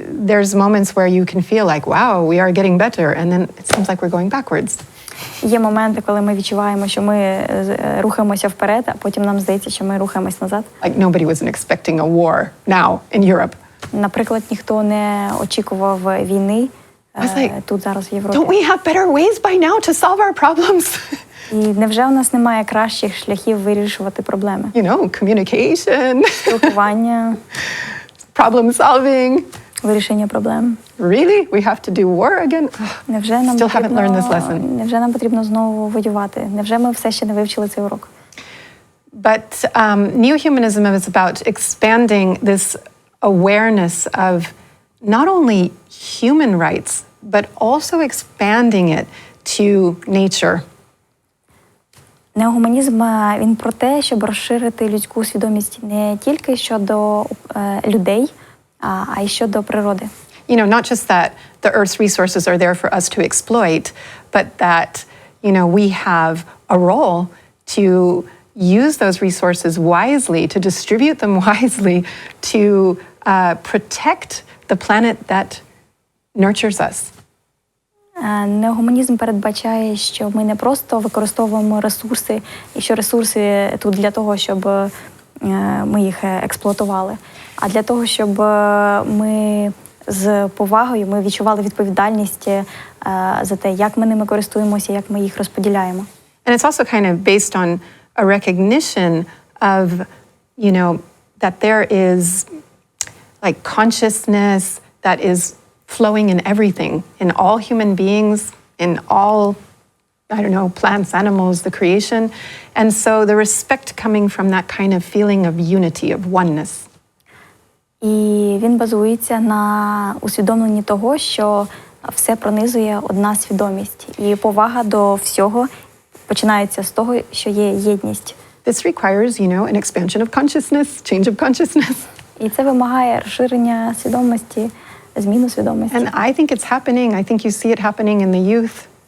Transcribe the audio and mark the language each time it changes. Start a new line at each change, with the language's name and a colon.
English: there's moments where you can feel like, wow, we are getting better, and then it seems like we're going backwards.
Ukrainian: Є моменти, коли ми відчуваємо, що ми рухаємося вперед, а потім нам здається, що ми рухаємось назад.
English: Like nobody wasn't expecting a war now in Europe.
Ukrainian: Наприклад, ніхто не очікував війни тут зараз в Європі.
English: Don't we have better ways by now to solve our problems?
Ukrainian: І невже у нас немає кращих шляхів вирішувати проблеми?
English: You know, communication,
Ukrainian: Спілкування,
English: problem solving.
Ukrainian: вирішення проблем.
English: Really? We have to do war again?
Ukrainian: Невже нам
English: Still haven't learned this lesson.
Ukrainian: Невже нам потрібно знову воювати? Невже ми все ще не вивчили цей урок?
English: But neo-humanism is about expanding this awareness of not only human rights, but also expanding it to nature.
Ukrainian: Неогуманізм, він про те, щоб розширити людську свідомість не тільки щодо людей, а й щодо природи.
English: You know, not just that the Earth's resources are there for us to exploit, but that, you know, we have a role to use those resources wisely, to distribute them wisely, to protect the planet that nurtures us.
Ukrainian: Неогуманізм передбачає, що ми не просто використовуємо ресурси, і що ресурси тут для того, щоб ми їх експлуатували, а для того, щоб ми з повагою ми відчували відповідальність за те, як ми ними користуємося, як ми їх розподіляємо.
English: And it's also kind of based on a recognition of, you know, that there is like consciousness that is flowing in everything, in all human beings, in all, I don't know, plants, animals, the creation. And so the respect coming from that kind of feeling of unity, of oneness.
Ukrainian: І він базується на усвідомленні того, що все пронизує одна свідомість. І повага до всього починається з того, що є єдність.
English: This requires, you know, an expansion of consciousness, change of consciousness.
Ukrainian: І це вимагає розширення свідомості, зміну свідомості.
English: And I think it's happening. I think you see it happening in the youth.